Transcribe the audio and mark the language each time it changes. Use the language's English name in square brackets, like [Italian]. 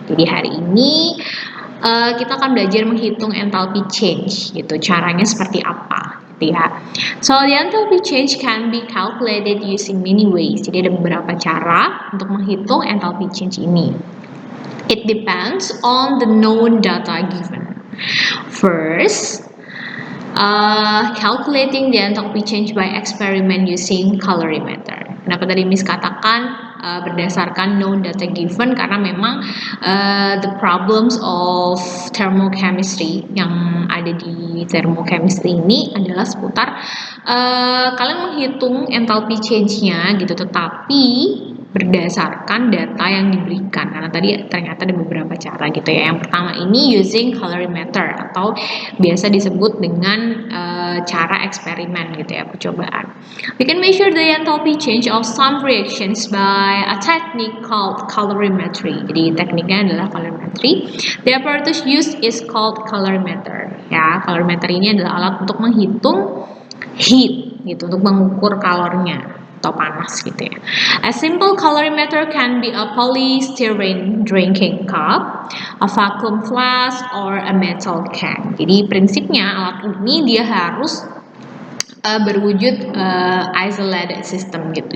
[Indonesian] Jadi hari ini kita akan belajar menghitung enthalpy change gitu. Caranya seperti apa gitu ya. [English] So the enthalpy change can be calculated using many ways. [Indonesian] Jadi ada beberapa cara untuk menghitung enthalpy change ini. [English] It depends on the known data given. First, calculating the enthalpy change by experiment using calorimeter. [Indonesian] Kenapa tadi Miss katakan berdasarkan [English] known data given, [Indonesian] karena memang [English] the problems of thermochemistry [Indonesian] yang ada di thermochemistry ini adalah seputar kalian menghitung enthalpy change-nya gitu, tetapi berdasarkan data yang diberikan, karena tadi ternyata ada beberapa cara gitu ya. Yang pertama ini [English] using calorimeter [Indonesian] atau biasa disebut dengan cara eksperimen gitu ya, percobaan. [English] We can measure the enthalpy change of some reactions by a technique called calorimetry. [Indonesian] Jadi tekniknya adalah calorimetry. [English] The apparatus used is called calorimeter. [Indonesian] Ya, calorimeter ini adalah alat untuk menghitung heat gitu, untuk mengukur kalornya atau panas gitu ya. [English] A simple calorimeter can be a polystyrene drinking cup, a vacuum flask, or a metal can. [Indonesian] Jadi prinsipnya alat ini dia harus berwujud isolated system gitu.